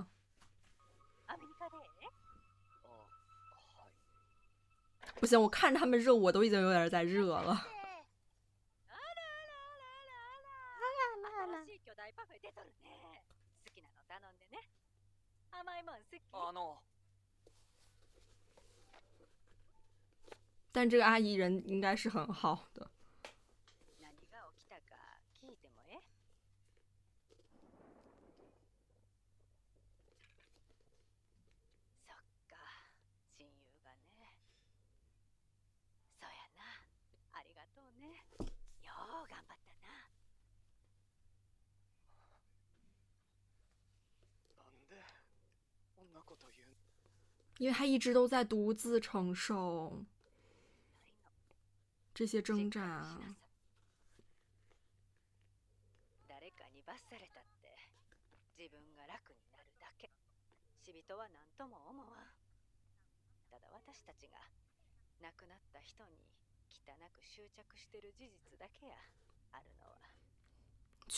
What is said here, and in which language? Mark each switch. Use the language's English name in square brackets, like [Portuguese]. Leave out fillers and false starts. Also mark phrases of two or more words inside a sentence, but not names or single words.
[Japanese] アメリカでええ？あ、はい。 [Chinese] 不行，我看着他们热，我都已经有点在热了。 [Japanese] あらあらあらあらあら。新しい巨大パフェ出とるね。好きなの頼んでね。甘いもん好き？ [Chinese] 但这个阿姨人应该是很好的。 [Japanese] 何が起きたか聞いてもええ？そっか、親友がね。そうやな。ありがとうね。よう頑張ったな。なんでこんなこと言う。 [Chinese] 因为他一直都在独自承受这些挣扎。 [Japanese] 誰かに罰されたって自分が楽になるだけ。死人は何とも思わん。ただ私たちが亡くなった人に汚く執着してる事実だけやあるのは。